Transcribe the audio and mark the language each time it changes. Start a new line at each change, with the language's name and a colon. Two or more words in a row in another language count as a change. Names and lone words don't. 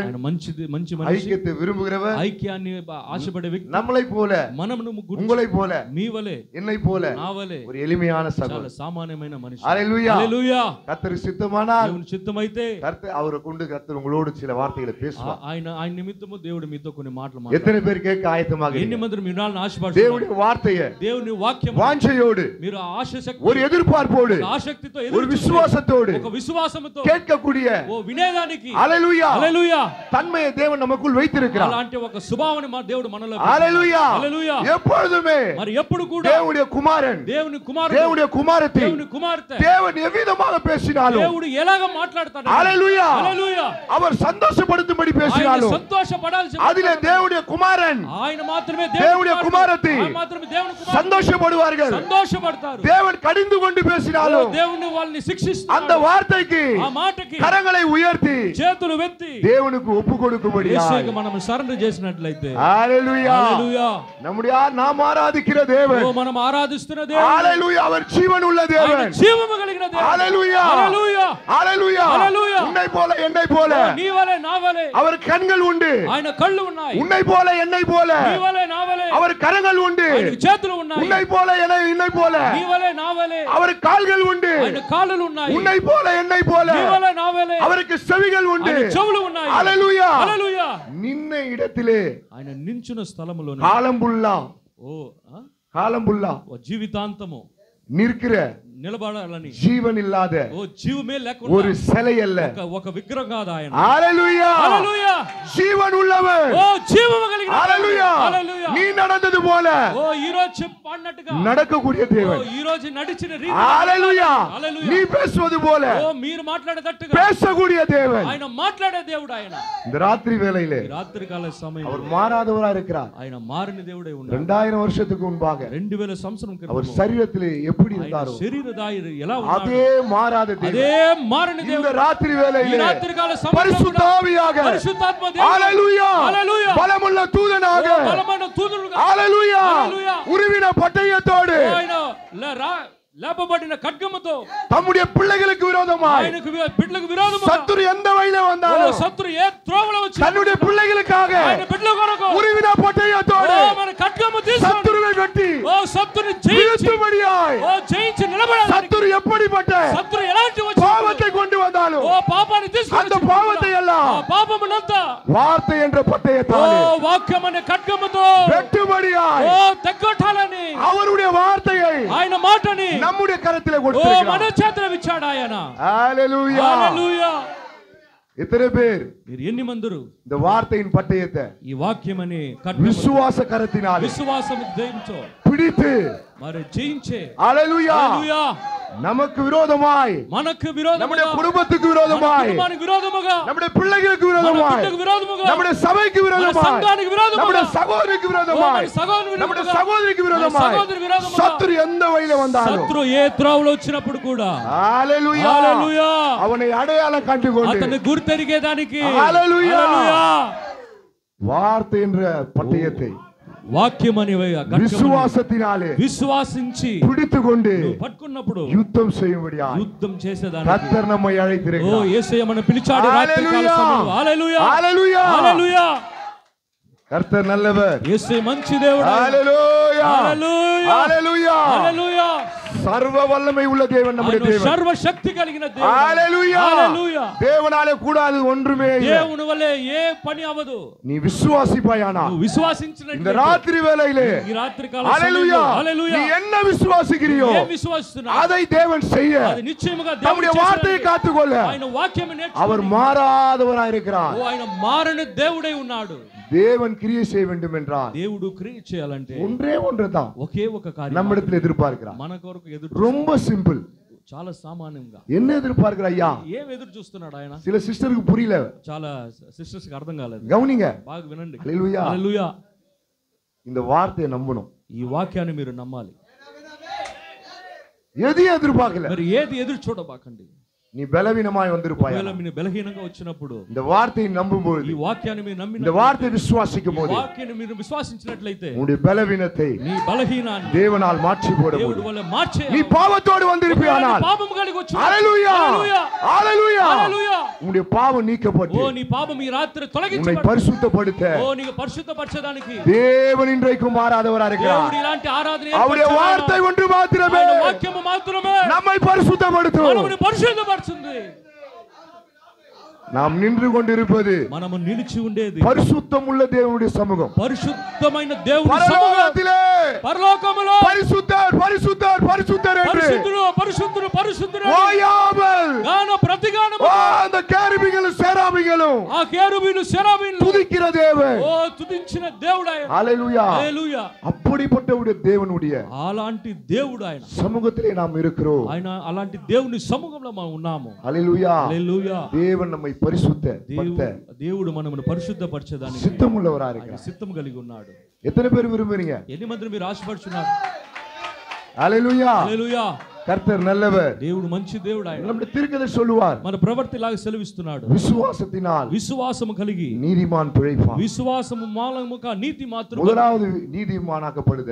Telugu: ఆయన మంచి మనిషి,
Tamil: ஐக்கியத்தை விரும்புகிறவர்,
Telugu: ఐక్యాన్ని ఆశపడే వ్యక్తి,
Tamil: நம்மளை போல,
Telugu: మనమును
Tamil: உங்களை போல,
Telugu: మీ వలే,
Tamil: என்னை போல,
Telugu: నా వలే
Tamil: ஒரு எளிமையான
Telugu: చాలా
Tamil: சகோதரன்,
Telugu: సామాన్యమైన మనిషి. హల్లెలూయా. హల్లెలూయా.
Tamil: கர்த்தர் சித்தமானால்
Telugu: దేవుని చిత్తమైతే
Tamil: கர்த்தர் அவரை கொண்டு கர்த்தர் உங்களோடு சில வார்த்தைகளை பேசுவார்.
Telugu: ఆయన నిమిత్తము దేవుడు మీతో కొన్ని మాటలు
Tamil: எத்தனை பேர் கேட்க ஆயத்தமாக?
Telugu: ఎన్ని మంది మీరు వినాలని ఆశపడుతున్నారు?
Tamil: தேவனுடைய வார்த்தையை,
Telugu: దేవుని వాక్యం
Tamil: வாஞ்சையோடு,
Telugu: మీరు ఆశశక్తి,
Tamil: ஒரு எதிர்பார்ப்போடு,
Telugu: ఆసక్తితో,
Tamil: ஒரு விசுவாசத்தோடு
Telugu: ఒక విశ్వాసంతో
Tamil: கேட்கக்கூடிய
Telugu: ఓ వినేదానికి హల్లెలూయా హల్లెలూయా
Tamil: தன்மையை தேவன் நமக்குள் வைத்திருக்கிறார்.
Telugu: అలాంటి ఒక స్వభావాన్ని మా దేవుడు మనలో హల్లెలూయా. హల్లెలూయా.
Tamil: எப்பொழுதுமே
Telugu: మరి ఎప్పుడు కూడా
Tamil: தேவனுடைய குமாரன்,
Telugu: దేవుని కుమారుడు,
Tamil: தேவனுடைய குமாரத்தி,
Telugu: దేవుని కుమార్తె
Tamil: தேவன் எவ்விதமாக பேசினாலும்,
Telugu: దేవుడు ఎలాగ మాట్లాడతాడు, హల్లెలూయా, హల్లెలూయా,
Tamil: அவர் சந்தோஷப்படுத்தும்படி பேசினாலும்
Telugu: సంతోషపడాల్సి
Tamil: அதிலே தேவனுடைய குமாரன்,
Telugu: ఆయన మాత్రమే
Tamil: தேவனுடைய குமாரத்தி
Telugu: మాత్రమే దేవుని కుమారుడు
Tamil: சந்தோஷப்படுவார்கள்.
Telugu: సంతోషపడతారు.
Tamil: தேவன் கடிந்து கொண்டு பேசினாலும்
Telugu: దేవుని వాళ్ళని శిక్షిస్తాడు.
Tamil: அந்த வார்த்தைக்கு,
Telugu: ఆ మాటకి
Tamil: கரங்களை உயர்த்தி
Telugu: చేతులు వెత్తి
Tamil: தேவனுக்கு ஒப்பு கொடுக்கும்படி
Telugu: యేసుకి మనం సరెండర్ చేసినట్లయితే, హల్లెలూయా, హల్లెలూయా,
Tamil: நம்முடைய நாம் ஆராதிக்கிற தேவன்,
Telugu: ఓ మనం ఆరాధిస్తున్న దేవుడు, హల్లెలూయా,
Tamil: அவர் ஜீவன் உள்ள
Telugu: ఆయన
Tamil: தேவன்,
Telugu: జీవము కలిగిన దేవుడు, హల్లెలూయా, హల్లెలూయా, హల్లెలూయా, హల్లెలూయా,
Tamil: உன்னை போல என்னை போல
Telugu: నీ వలే నా వలే
Tamil: அவர் கண்கள் உண்டு,
Telugu: ఆయన కళ్ళు ఉన్నాయి,
Tamil: உன்னை போல என்னை போல
Telugu: నీ వలే నా వలే
Tamil: அவர் கரங்கள் உண்டு,
Telugu: ఆయనకు చేతులు ఉన్నాయి,
Tamil: உன்னை போல என்னை போல
Telugu: నీ వలే నా వలే
Tamil: அவர் கால்கள் உண்டு,
Telugu: ఆయన కాళ్ళు ఉన్నాయి,
Tamil: உன்னை போல என்னை போல
Telugu: నీ వలే నా వలే
Tamil: அவருக்கு செவிகள் உண்டு,
Telugu: ఆయన చెవులు ఉన్నాయి. హల్లెలూయా. హల్లెలూయా.
Tamil: నిన్న இடத்திலே
Telugu: ఆయన నించున్న స్థలములోనే
Tamil: காலம்புல்லா,
Telugu: ఓ జీవితాంతము
Tamil: நிற்கிற
Telugu: నిలబడాలని
Tamil: ஜீவன் இல்லாத
Telugu: ఓ జీవమే లేకుండా
Tamil: ஒரு சிலை அல்ல,
Telugu: ఒక విగ్రహం కాదు ఆయన. హల్లెలూయా, హల్లెలూయా,
Tamil: జీవన్ உள்ளவர்,
Telugu: ఓ జీవము కలిగిన హల్లెలూయా, హల్లెలూయా,
Tamil: நீ நடந்தது போல
Telugu: ఓ ఈ రోజు పాడినట్టుగా
Tamil: நடக்கக்கூடிய ఓ தேவன்,
Telugu: ఈ రోజు నడిచిన రీతి, హల్లెలూయా, హల్లెలూయా,
Tamil: நீ பேசுவது போல
Telugu: ఓ మీరు మాట్లాడేటట్టుగా
Tamil: பேசக்கூடிய தேவன்.
Telugu: ఆయన మాట్లాడే దేవుడు ఆయన.
Tamil: இந்த ராத்திரி வேளையிலே
Telugu: ఈ రాత్రి కాల సమయం
Tamil: அவர் மாறாதவரா இருக்கிறார்.
Telugu: ఆయన మారిన దేవుడే ఉన్నాడు.
Tamil: 2000 வருஷத்துக்கு முன்பாக
Telugu: 2000 సంవత్సరం
Tamil: அவர்
Telugu: క్రితం
Tamil: శరీరத்திலே எப்படி இருந்தாரோ
Telugu: శరీరదారి ఎలా ఉన్నాడు,
Tamil: அதே மாறாத தேவன்
Telugu: అదే మారిన
Tamil: இந்த
Telugu: దేవుడు
Tamil: ராத்திரி
Telugu: ఈ
Tamil: வேளையிலே
Telugu: రాత్రి కాల సమయంలో
Tamil: பரிசுத்த ஆவியாக,
Telugu: పరిశుద్ధాత్మ దేవుడు, హల్లెలూయా, హల్లెలూయా,
Tamil: பலமுள்ள தூதனாக,
Telugu: ఓ బలమైన దూతలుగా, హల్లెలూయా, హల్లెలూయా,
Tamil: உருவின பட்டயத்தோடு
Telugu: ఆయన లేపబడిన ఖడ్గముతో
Tamil: தம்முடைய பிள்ளைகளுக்கு விரோதமாய்
Telugu: ఆయనకు బిడ్డలకు విరోధముగా
Tamil: சத்துரு எந்த வழியில ఓ வந்தாலும்
Telugu: శత్రు ఏ త్రోవలో వచ్చి
Tamil: தன்னுடைய பிள்ளைகளுக்காக
Telugu: ఆయన బిడ్డల కొరకు
Tamil: உருவின పట్టయத்தోடு
Telugu: ఓ మన ఖడ్గము తీసుకొని
Tamil: சத்துருவை வெட்டி
Telugu: ఓ శత్రుని జయించి
Tamil: வீழ்த்தும்படியாய்,
Telugu: ఓ జయించి నిలబడాలి.
Tamil: சத்துரு எப்படிப்பட்ட
Telugu: శత్రు ఎలాంటి వచ్చి
Tamil: பாவத்தை கொண்டு வந்தாலும்
Telugu: ఓ పాపాన్ని తీసుకొని
Tamil: அந்த பாவத்தை எல்லாம்
Telugu: ఆ పాపమునంతా
Tamil: வார்த்தை என்ற ఓ పట్టయத்தாலே
Telugu: వాక్యం అనే ఖడ్గముతో
Tamil: வெட்டும்படியாய்
Telugu: ఓ తెగ్గొట్టాలని
Tamil: அவருடைய வார்த்தையை
Telugu: ఆయన మాటని
Tamil: நம்முடைய కరத்திலே
Telugu: ఓ మన
Tamil: கொடுத்திருக்கிறார்.
Telugu: చేతులకు ఇచ్చాడు ఆయన. హల్లెలూయా. హల్లెలూయా.
Tamil: எத்தனை பேர்
Telugu: మీరు ఎన్ని మందురు
Tamil: இந்த வார்த்தையின் பட்டயத்தை
Telugu: ఈ వాక్యం అనే ఖడ్గము
Tamil: விசுவாச கரத்தினால்
Telugu: విశ్వాసము జయించో
Tamil: பிடித்து,
Telugu: మరి జయించే,
Tamil: ஹல்லேலூயா,
Telugu: హల్లెలూయా,
Tamil: நமக்கு விரோதமாய்,
Telugu: మనకు విరోధముగా,
Tamil: நம்முடைய குடும்பத்துக்கு விரோதமாய்,
Telugu: కుటుంబానికి విరోధముగా,
Tamil: நம்முடைய பிள்ளைகளுக்கு
Telugu: మన
Tamil: விரோதமாய்,
Telugu: బిడ్డకు విరోధముగా,
Tamil: நம்முடைய சபைக்கு
Telugu: మన
Tamil: விரோதமாய்,
Telugu: సంఘానికి విరోధముగా,
Tamil: நம்முடைய சகோதரிக்கு விரோதமாய்,
Telugu: మన సహోదరునికి
Tamil: நம்முடைய
Telugu: విరోధముగా,
Tamil: சகோதரிக்கு
Telugu: మన
Tamil: விரோதமாய்
Telugu: సహోదరునికి విరోధముగా,
Tamil: சத்துரு எந்த வழியில வந்தாலும்,
Telugu: శత్రు ఏ త్రోవలో వచ్చినప్పుడు కూడా
Tamil: ஹல்லேலూயா,
Telugu: హల్లెలూయా,
Tamil: அவனை அடையாளம் கண்டுகொண்டு,
Telugu: అతన్ని గుర్తెరిగేదానికి హల్లెలూయా, హల్లెలూయా,
Tamil: வார்த்தை என்ற பட்டயத்தை
Telugu: వాక్యమని
Tamil: విశ్వాసத்தினாலே
Telugu: విశ్వాసించి
Tamil: பிடித்துக்கொண்டு
Telugu: పట్టుకున్నప్పుడు
Tamil: యుద్ధం செய்யும்படியா
Telugu: యుద్ధం చేసేదానికి
Tamil: கர்த்தர் நம்மை ఓ அழைத்திருக்கிறார்.
Telugu: యేసయ్య మనల్ని పిలిచాడు రాత్రి కాల సమయంలో. హల్లెలూయా, హల్లెలూయా, హల్లెలూయా,
Tamil: கர்த்தர் நல்லவர்.
Telugu: యేసయ్య మంచి దేవుడు. హల్లెలూయా, హల్లెలూయా, హల్లెలూయా, హల్లెలూయా.
Tamil: சர்வ வல்லமை உள்ள தேவன் நம்முடைய
Telugu: ఆయన
Tamil: தேவன்.
Telugu: సర్వ శక్తి కలిగిన దేవుడు. హల్లెలూయా. హల్లెలూయా.
Tamil: தேவனாலே கூடாது ஒன்றுமே இல்லை.
Telugu: దేవుని వల్లే ఏ పని అవ్వదు.
Tamil: நீ விசுவாசிப்பாயானா
Telugu: నువ్వు విశ్వాసించినట్లయితే
Tamil: இந்த ராத்திரி வேளையிலே
Telugu: ఈ రాత్రి కాల హల్లెలూయా సమయంలో హల్లెలూయా
Tamil: நீ என்ன விசுவாசிக்கிறியோ
Telugu: ఏం విశ్వాసిస్తున్నావు
Tamil: அதை தேவன் செய்ய
Telugu: అది నిశ్చయముగా
Tamil: நம்முடைய
Telugu: దేవుడు
Tamil: வார்த்தையை
Telugu: చేస్తాడు.
Tamil: காத்துக்கொள்ள
Telugu: ఆయన వాక్యం
Tamil: அவர்
Telugu: నేర్చుకుని
Tamil: மாறாதவராய் இருக்கிறார்.
Telugu: ఆయన మారని దేవుడై ఉన్నాడు.
Tamil: தேவன் கிரியை செய்ய வேண்டும் என்றால்
Telugu: దేవుడు క్రియ చేయాలంటే
Tamil: ஒன்றே ஒன்றுதான்
Telugu: ఒకే ఒక కార్యం
Tamil: நம்மிடத்தில் எதிர்பார்க்கிறார்.
Telugu: మన కొరకు ఎదురు
Tamil: ரொம்ப சிம்பிள்.
Telugu: చాలా సామాన్యంగా
Tamil: என்ன எதிர்பார்க்கிற ஐயா?
Telugu: ఏం ఎదురు చూస్తున్నాడు ఆయన?
Tamil: சில సిస్టருக்கு புரியல.
Telugu: చాలా సిస్టర్స్ కి అర్థం కాలేదు.
Tamil: கவனிங்க.
Telugu: బాగా వినండి. హల్లెలూయా. హల్లెలూయా.
Tamil: இந்த வார்த்தையை நம்பணும்.
Telugu: ఈ వాక్యాన్ని మీరు నమ్మాలి.
Tamil: எதையும் எதிர்பார்க்கல.
Telugu: మరి ఏది ఎదురు చూడబాకండి.
Tamil: நீ பலவீனமாய் வந்திருப்பாய்.
Telugu: ఒకవేళ మీరు బలహీనంగా వచ్చినప్పుడు
Tamil: இந்த வார்த்தையை நம்பும்போது
Telugu: ఈ వాక్యాన్ని మీరు నమ్మిన
Tamil: இந்த வார்த்தையை விசுவாசிக்கும்போது
Telugu: వాక్యాన్ని మీరు విశ్వాసించినట్లయితే
Tamil: உன்னுடைய பலவீனத்தை
Telugu: నీ బలహీనాన్ని
Tamil: தேவனால் மாற்றி போட
Telugu: దేవుడి
Tamil: முடியும்.
Telugu: వల్ల మార్చే
Tamil: நீ பாவத்தோடு வந்திருப்பாயானால்
Telugu: పాపం కలిగి వచ్చి
Tamil: ஹalleluya
Telugu: హల్లెలూయా
Tamil: ஹalleluya
Telugu: హల్లెలూయా
Tamil: உன்னுடைய பாவம் நீக்கப்பட்டு
Telugu: ఓ నీ పాపం ఈ రాత్రి
Tamil: உன்னை
Telugu: తొలగించబడు.
Tamil: பரிசுத்தப்படுத்த
Telugu: ఓ నీకు పరిశుద్ధపరచడానికి
Tamil: தேவன் இன்றைக்கும் மாறாதவராக இருக்கிறார்.
Telugu: దేవుడు ఇలాంటి ఆరాధన
Tamil: அவருடைய
Telugu: ఏర్పరచాడు.
Tamil: வார்த்தை ஒன்று மாத்திரமே
Telugu: ఆయన వాక్యము మాత్రమే
Tamil: நம்மை பரிசுத்தப்படுத்தும்.
Telugu: మనల్ని పరిశుద్ధపరుస్తుంది.
Tamil: நாம் நின்று கொண்டிருப்பது
Telugu: మనము నిలిచి ఉండేది
Tamil: பரிசுத்தம் உள்ள தேவனுடைய சமூகம்.
Telugu: పరిశుద్ధమైన దేవుని సముఖం.
Tamil: பரலோகத்திலே
Telugu: పరలోకములో
Tamil: பரிசுத்தர் பரிசுத்தர் பரிசுத்தர் என்று
Telugu: పరిశుద్ధుడు పరిశుద్ధుడు పరిశుద్ధుడు
Tamil: ஓயாமல்
Telugu: గాన ప్రతిగానము
Tamil: அந்த கேருபீங்களும் சேராபீங்களும்
Telugu: ఆ కేరుబీలు శరాబీలు
Tamil: துதிக்கிற தேவன்.
Telugu: ఓ తుదించిన దేవుడు ఆయన.
Tamil: ஹalleluya.
Telugu: హల్లెలూయా.
Tamil: அப்படிப்பட்ட ஒரு தேவனுடைய
Telugu: అలాంటి దేవుడు ఆయన.
Tamil: சமூகத்திலே நாம் இருக்கிறோம்.
Telugu: ఆయన అలాంటి దేవుని సముఖంలో మనం ఉన్నాము.
Tamil: ஹalleluya.
Telugu: హల్లెలూయా.
Tamil: தேவன் நம்மை பரிசுத்தப்படுத்த
Telugu: దేవుడు మనమును పరిశుద్ధపరచడానికి
Tamil: சித்தமுள்ளவராக
Telugu: ఆయన
Tamil: இருக்கிறார்.
Telugu: సిద్ధం కలిగి ఉన్నాడు.
Tamil: எத்தனை பேர் விரும்புறீங்க?
Telugu: ఎన్ని మంది మీరు ఆశపడుచున్నారు?
Tamil: ஹalleluya.
Telugu: హల్లెలూయా.
Tamil: கர்த்தர் நல்லவர்.
Telugu: దేవుడు మంచి దేవుడు ఆయన.
Tamil: நம்முடைய தீர்க்கதரிசி சொல்லுவார்,
Telugu: మన ప్రవర్తిలాగా సెలవిస్తున్నాడు.
Tamil: விசுவாசத்தினால்
Telugu: విశ్వాసము కలిగి
Tamil: நீதிமான் பிழைப்பான்.
Telugu: విశ్వాసము మూలముగా నీతి మాత్రం
Tamil: முதலாவது நீதிமானாக்கப்படுதல்,